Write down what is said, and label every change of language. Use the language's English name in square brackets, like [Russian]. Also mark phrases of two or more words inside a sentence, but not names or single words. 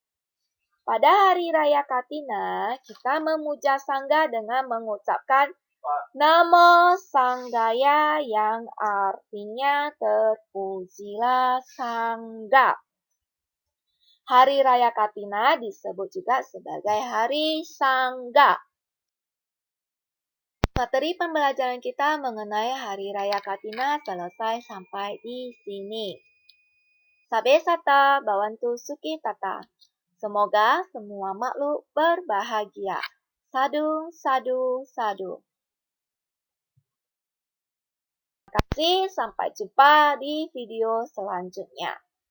[Indonesian] Pada Hari Raya Katina, kita memuja sangga dengan mengucapkan [Pali] Namo Sanggaya [Indonesian] yang artinya terpujilah Sangga. Hari Raya Katina disebut juga sebagai Hari Sangga. Materi pembelajaran kita mengenai Hari Raya Katina selesai sampai di sini. [Pali] Sabe sata bawantu suki tata. [Indonesian] Semoga semua makhluk berbahagia. [Pali] Sadu, sadu, sadu. [Indonesian] Terima kasih, sampai jumpa di video selanjutnya.